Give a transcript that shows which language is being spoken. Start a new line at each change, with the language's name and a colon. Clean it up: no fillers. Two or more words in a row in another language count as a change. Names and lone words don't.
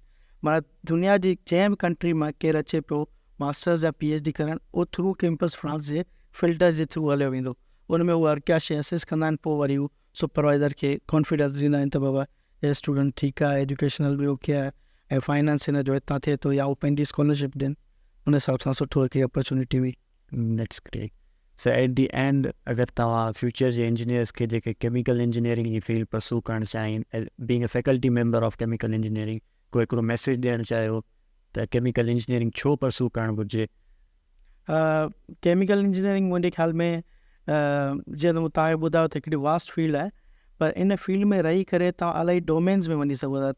Sindhi: माना दुनिया जी जंहिं बि कंट्री मां केरु अचे पियो मास्टर्स या PhD करणु, उहो थ्रू कैंपस फ्रांस जे फिल्टर जे थ्रू हलियो वेंदो। उन में उहे हर क्या शइ असेस कंदा आहिनि, पोइ वरी उहो सुपरवाइज़र खे कॉन्फिडेंस ॾींदा आहिनि त बाबा हे स्टूडेंट ठीकु आहे, एजुकेशनल बि ओके आहे ऐं फाइनेंस हिन जो हितां थिए थो, या उहो पंहिंजी स्कॉलरशिप ॾियनि, उन हिसाब सां सुठो हिकिड़ी अपॉर्चुनिटी हुई।
English: That's great. So at the end
Sindhi: अगरि तव्हां फ्यूचर जे इंजीनियर्स खे जेके
English: chemical engineering
Sindhi: जी फील्ड परस्यू करणु चाहिनि,
English: being a faculty member of chemical engineering, कोई हिकिड़ो मैसेज ॾियणु चाहियो त chemical engineering छो परस्यू करणु घुरिजे? chemical engineering मुंहिंजे ख़्याल में जीअं त तव्हांखे ॿुधायो त हिकिड़ी vast field आहे, पर इन फील्ड में रही करे तव्हां इलाही डोमेन्स में वञी सघो था।